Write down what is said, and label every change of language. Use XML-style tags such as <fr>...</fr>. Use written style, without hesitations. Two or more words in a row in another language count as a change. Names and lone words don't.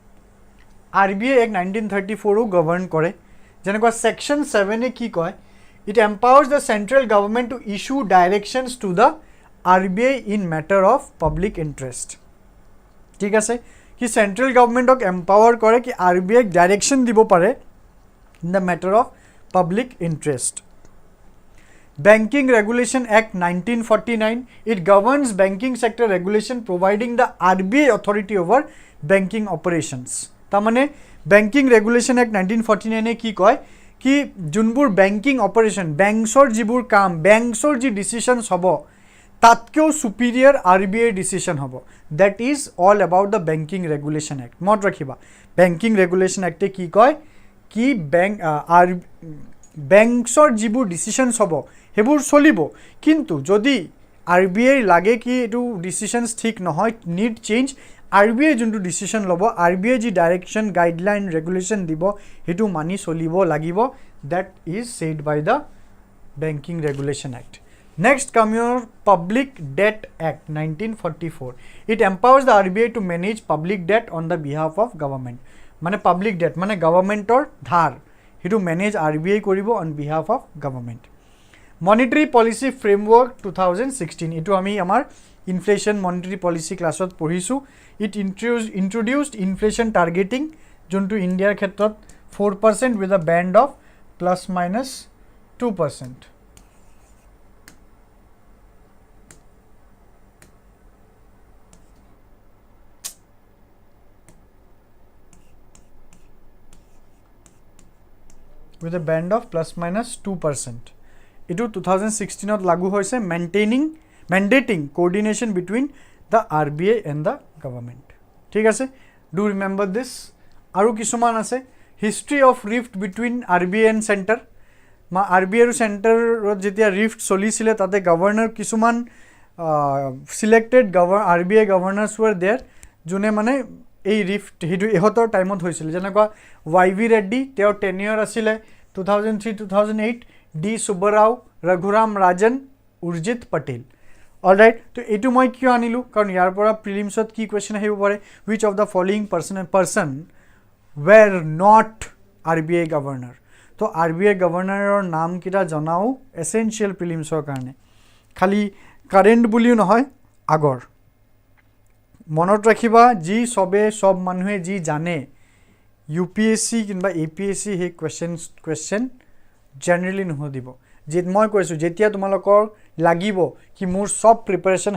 <as>RBI এক্ট 1934ও গভৰ্ণ কৰে যেনেকুৱা ছেকশ্যন 7 কি কয়</as> <en>it empowers the central government to issue directions to the RBI in matter of public interest</en> <as>ঠিক আছে কি চেণ্ট্ৰেল গভৰ্ণমেণ্টক এম্পাৱাৰ কৰে কি RBIক ডাইৰেকশ্যন দিব পাৰে</as> <en>in the matter of public interest Banking Regulation Act 1949 it governs banking sector regulation providing the RBI authority over banking operations</en> <as>tamane Banking Regulation Act 1949 কি কয় কি যোনবোৰ বেংকিং অপাৰেশ্যন বেংকছৰ যিবোৰ কাম বেংকছৰ যি ডিচিশ্যনছ হ'ব তাতকেও সুপিৰিয়াৰ RBI ডিচিশ্যন হ'ব</as> <en>that is all about the banking regulation act</en> <as>মনত ৰাখিবা বেংকিং ৰেগুলেশ্যন এক্টে কি কয় কি বেংকছৰ যিবোৰ ডিচিশ্যনছ হ'ব সেইবোৰ চলিব কিন্তু যদি RBI লাগে কি এইটো ডিচিশ্যনছ ঠিক নহয়</as> <en>need change</en> <as>RBI যোনটো ডিচিশ্যন ল'ব RBI যি ডাইৰেকশ্যন গাইডলাইন ৰেগুলেশ্যন দিব সেইটো মানি চলিব লাগিব</as> <en>that is said by the banking regulation act next come your public debt act 1944 it empowers the RBI to manage public debt on the behalf of government</en> <as>মানে</as> <en>public debt</en> <as>মানে গভৰ্ণমেণ্টৰ ধাৰ সেইটো মেনেজ RBI কৰিব</as> <en>on behalf of government monetary policy framework</en> <as>2016 এইটো আমি আমাৰ</as> <en>inflation monetary policy</en> <as>ক্লাছত পঢ়িছোঁ</as> <en>it introduced inflation targeting</en> <as>যোনটো ইণ্ডিয়াৰ ক্ষেত্ৰত 4%</as> <en>with a band of</en> <as>+-2%.</as> <en>With a band of +-2%. Itu 2016</en> <as>লাগু হৈছে</as> <en>mandating coordination between the RBI and the government.</en> <as>ঠিক আছে?</as> <en>Do remember this.</en> <as>আৰু কিছুমান আছে</as> <en>history of rift between RBI and center.</en> <as>RBI আৰু চেণ্টাৰত যেতিয়া ৰিফ্ট চলিছিলে তাতে গভৰ্ণৰ কিছুমান সিলেক্টেড RBI গভৰ্ণৰ্ছ</as> <en>were there</en> <as>যোনে মানে এই ৰিফ্ট সেইটো ইহঁতৰ টাইমত হৈছিলে যেনেকুৱা YV ৰেড্ডি তেওঁৰ টেনিয়ৰ আছিলে 2003-2008 ডি সুব্বাৰাও ৰঘুৰাম ৰাজন উৰ্জিত পটেল অলৰাইট তো এইটো মই কিয় আনিলোঁ কাৰণ ইয়াৰ পৰা প্ৰিলিমছত কি কুৱেশ্যন আহিব পাৰে</as> <en>which of the following person were not</en> <as>RBI গভৰ্ণৰ তো RBI গভৰ্ণৰৰ নামকেইটা জনাও এছেঞ্চিয়েল প্ৰিলিমছৰ কাৰণে খালি কাৰেণ্ট বুলিও নহয় আগৰ মনত ৰাখিবা যি সব মানুহে যি জানে UPSC কিংবা APSC সেই কুৱেশ্যন জেনেৰেলি নুসুধিব মই কৈছোঁ যেতিয়া তোমালোকৰ লাগিব কি মোৰ সব প্ৰিপাৰেশ্যন</as>